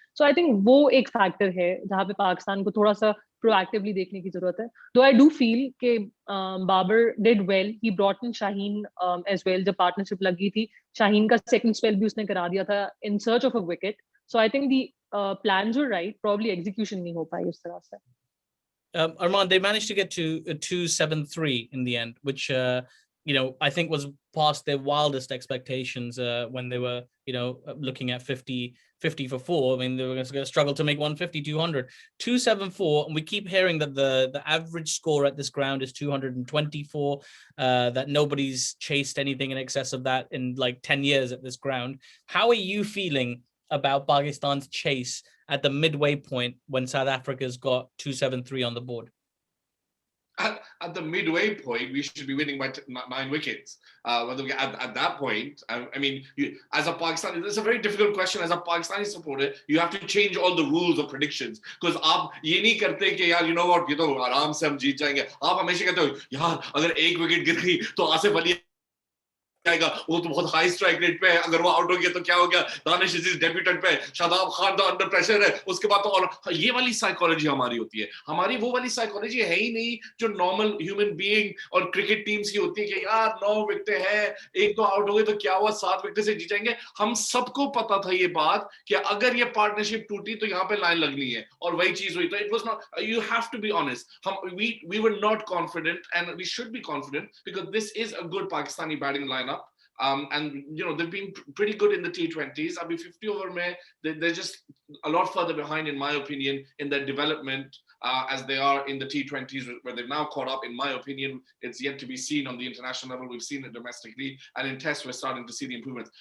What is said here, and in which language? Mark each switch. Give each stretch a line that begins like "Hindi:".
English: so I think
Hindi: वो एक factor है जहाँ पे पाकिस्तान को थोड़ा सा प्रोएक्टिवली देखने की जरूरत है.
English: Though I do feel कि Babar did well, he brought in Shaheen as well.
Hindi: जब पार्टनरशिप लगी थी, शाहीन का सेकंड स्पेल भी उसने करा दिया था
English: In search of a wicket. So I think the plans were right, probably execution
Hindi: नहीं हो पाई उस तरह से.
English: Arman, they managed to get to 273 in the end, which I think was past their wildest expectations when they were looking at 50 for 4. I mean, they were going to struggle to make 150, 200. 274, and we keep hearing that the average score at this ground is 224, that nobody's chased anything in excess of that in like 10 years at this ground. How are you feeling about Pakistan's chase at the midway point when South Africa's got 273 on the board? At the midway point, we should be winning by 9 wickets. At that point, I mean, as a Pakistani, it's a very difficult question. As a Pakistani supporter, you have to change all the rules of predictions, because
Hindi: आप ये नहीं करते कि यार
English: you know what,
Hindi: ये तो आराम से हम जीत जाएंगे. आप हमेशा कहते हो यार अगर 1 विकेट गिर गई तो आसिफ अली आएगा, वो तो बहुत हाई स्ट्राइक रेट पे है, अगर वो आउट हो गया तो क्या हो गया, दानिश अजीज डेब्यूटेंट पे, शादाब खान तो अंडर प्रेशर है, उसके बाद तो और ये वाली साइकोलॉजी हमारी होती है. हमारी वो वाली साइकोलॉजी है ही नहीं जो नॉर्मल ह्यूमन बीइंग और क्रिकेट टीम्स की होती है कि यार 9 विकेटें हैं, एक तो आउट हो गए तो क्या हुआ, 7 विकेट से जीतेंगे. हम सबको पता था ये बात कि अगर ये पार्टनरशिप टूटी तो यहाँ पे लाइन लगनी है, और वही चीज हुई. तो
English: it was not, you have to be honest,
Hindi: हम
English: we were not confident, and we should be confident because this is a good Pakistani batting lineup. And they've been pretty good in the T20s.
Hindi: Abhi 50 over mein,
English: they're just a lot further behind, in my opinion, in their development as they are in the T20s, where they've now caught up. In my opinion, it's yet to be seen on the international level. We've seen it domestically, and in tests we're starting to see the improvements.